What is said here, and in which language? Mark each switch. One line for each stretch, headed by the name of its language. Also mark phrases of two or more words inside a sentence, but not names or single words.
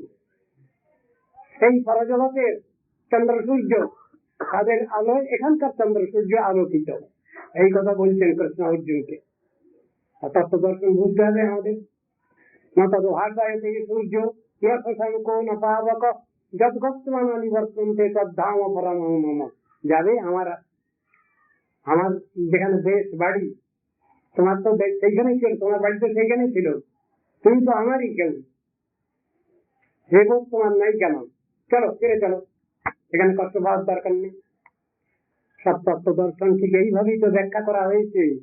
Bangla: সেই পরজগতের চন্দ্র সূর্য, তাদের আলোয় এখানকার চন্দ্র সূর্য আলোকিত। এই কথা বলছেন কৃষ্ণ অর্জুনকে। তত্ত্ব দর্শন বুঝতে হবে আমাদের।
Sanskrit: না তদ ভাষায়তে সূর্য না শশাঙ্কো না পাবক যদ্গত্বানা নিবর্তন্তে তদ্ধাম পরমং মম।
Bangla: যাবে আমার যেখানে দেশ বাড়ি, তোমার তো সেইখানেই ছিল, তোমার বাড়ি তো সেইখানেই ছিল, তুমি তো আমারই কেউ, সে বোধ তোমার নাই কেন? চলো ফিরে চলো, এখানে কষ্ট পাওয়ার দরকার নেই। সব তত্ত্ব দর্শন ঠিক এইভাবেই তো ব্যাখ্যা করা হয়েছে।